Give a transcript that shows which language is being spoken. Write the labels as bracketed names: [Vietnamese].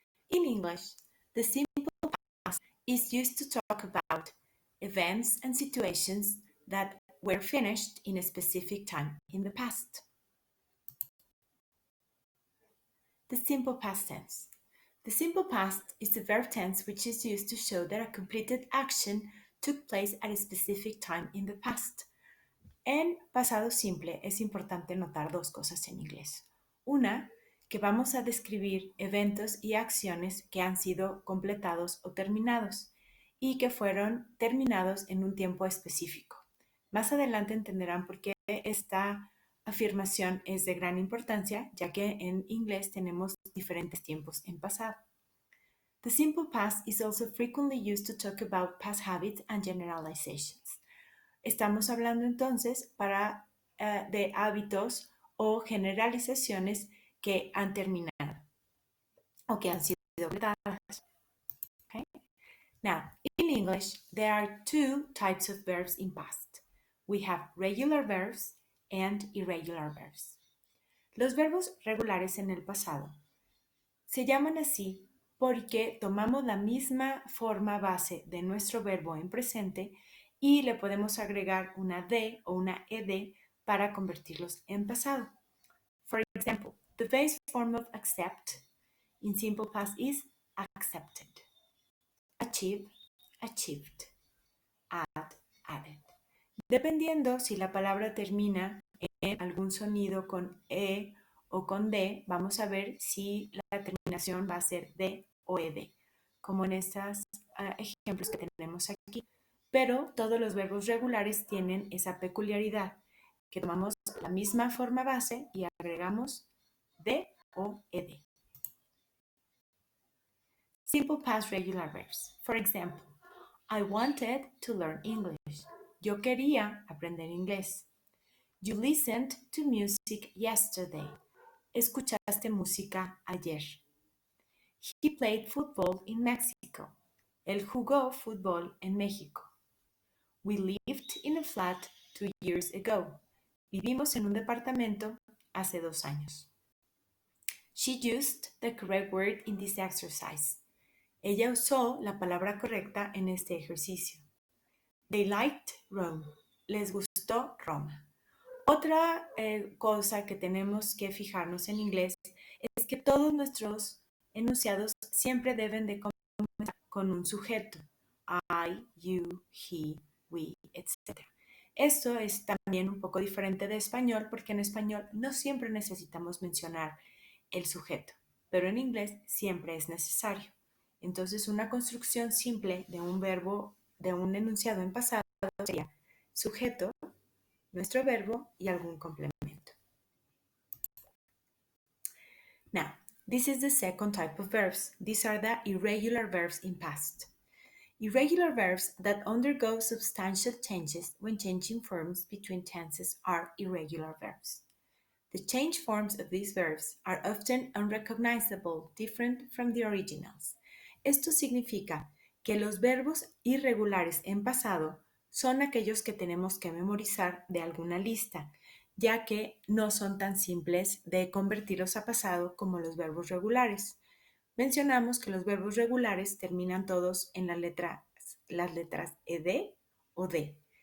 [English] In English, the simple past is used to talk about events and situations that were finished in a specific time in the past. The simple past tense. The simple past is the verb tense which is used to show that a completed action took place at a specific time in the past. [Spanish] En pasado simple es importante notar dos cosas en inglés. Una, que vamos a describir eventos y acciones que han sido completados o terminados y que fueron terminados en un tiempo específico. Más adelante entenderán por qué esta afirmación es de gran importancia, ya que en inglés tenemos diferentes tiempos en pasado. [English] The simple past is also frequently used to talk about past habits and generalizations. [Spanish] Estamos hablando entonces de hábitos o generalizaciones que han terminado o que han sido completadas. [English] Okay? Now, in English, there are two types of verbs in past. We have regular verbs and irregular verbs. [Spanish] Los verbos regulares en el pasado se llaman así porque tomamos la misma forma base de nuestro verbo en presente y le podemos agregar una D o una ED para convertirlos en pasado. [English] For example, the base form of accept in simple past is accepted. Achieve, achieved. Add, added. [Spanish] Dependiendo si la palabra termina en algún sonido con E o con D, vamos a ver si la terminación va a ser D o ED, como en estos ejemplos que tenemos aquí. Pero todos los verbos regulares tienen esa peculiaridad, que tomamos la misma forma base y agregamos D o ED. [English] Simple past regular verbs. For example, I wanted to learn English. [Spanish] Yo quería aprender inglés. [English] You listened to music yesterday. [Spanish] Escuchaste música ayer. [English] He played football in Mexico. [Spanish] Él jugó fútbol en México. [English] We lived in a flat 2 years ago. [Spanish] Vivimos en un departamento hace 2 años. [English] She used the correct word in this exercise. [Spanish] Ella usó la palabra correcta en este ejercicio. They liked Rome. Les gustó Roma. Otra cosa que tenemos que fijarnos en inglés es que todos nuestros enunciados siempre deben de comenzar con un sujeto. I, you, he, we, etc. Esto es también un poco diferente de español porque en español no siempre necesitamos mencionar el sujeto, pero en inglés siempre es necesario. Entonces, una construcción simple de un verbo, de un enunciado en pasado sería sujeto, nuestro verbo y algún complemento. [English] Now, this is the second type of verbs. These are the irregular verbs in past. Irregular verbs that undergo substantial changes when changing forms between tenses are irregular verbs. The changed forms of these verbs are often unrecognizable, different from the originals. [Spanish] Esto significa que los verbos irregulares en pasado son aquellos que tenemos que memorizar de alguna lista, ya que no son tan simples de convertirlos a pasado como los verbos regulares. Mencionamos que los verbos regulares terminan todos en las letras ED o D.